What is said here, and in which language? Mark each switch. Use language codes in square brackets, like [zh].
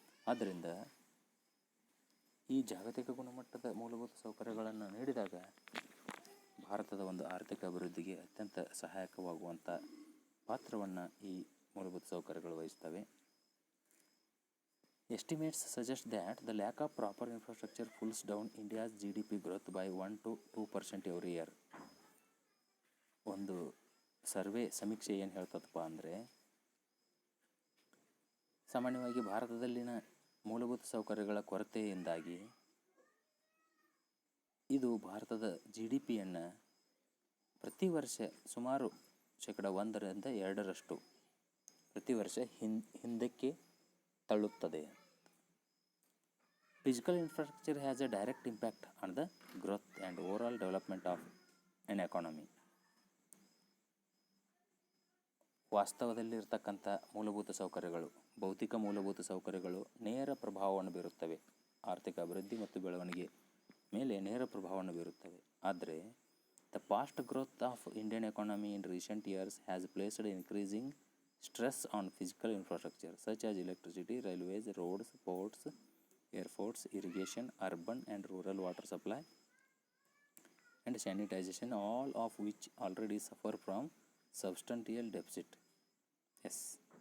[kn] ಆದ್ದರಿಂದ ಈ ಜಾಗತಿಕ ಗುಣಮಟ್ಟದ ಮೂಲಭೂತ ಸೌಕರ್ಯಗಳನ್ನು ನೀಡಿದಾಗ ಭಾರತದ ಒಂದು ಆರ್ಥಿಕ ಅಭಿವೃದ್ಧಿಗೆ ಅತ್ಯಂತ ಸಹಾಯಕವಾಗುವಂಥ ಪಾತ್ರವನ್ನು ಈ ಮೂಲಭೂತ ಸೌಕರ್ಯಗಳು ವಹಿಸ್ತವೆ. [en] Estimates suggest that the lack of proper infrastructure pulls down India's GDP growth by 1 to 2% every year. [kn] ಒಂದು ಸಮೀಕ್ಷೆ ಏನು ಹೇಳ್ತದಪ್ಪ ಅಂದರೆ ಸಾಮಾನ್ಯವಾಗಿ ಭಾರತದಲ್ಲಿನ ಮೂಲಭೂತ ಸೌಕರ್ಯಗಳ ಕೊರತೆಯಿಂದಾಗಿ ಇದು ಭಾರತದ GDPಯನ್ನು ಪ್ರತಿ ವರ್ಷ ಸುಮಾರು 1-2% ಪ್ರತಿ ವರ್ಷ ಹಿಂದಕ್ಕೆ ತಳ್ಳುತ್ತದೆ. [en] Physical infrastructure has a direct impact on the growth and overall development of an economy. [kn] ವಾಸ್ತವದಲ್ಲಿರ್ತಕ್ಕಂಥ ಮೂಲಭೂತ ಸೌಕರ್ಯಗಳು, ಭೌತಿಕ ಮೂಲಭೂತ ಸೌಕರ್ಯಗಳು ನೇರ ಪ್ರಭಾವವನ್ನು ಬೀರುತ್ತವೆ. ಆರ್ಥಿಕ ಅಭಿವೃದ್ಧಿ ಮತ್ತು ಬೆಳವಣಿಗೆ ಮೇಲೆ ನೇರ ಪ್ರಭಾವವನ್ನು ಬೀರುತ್ತವೆ. ಆದರೆ [en] The fast growth of Indian economy in recent years has placed increasing stress on physical infrastructure such as electricity, railways, roads, ports, airports, irrigation, urban and rural water supply and sanitization, all of which already suffer from substantial deficit. Yes.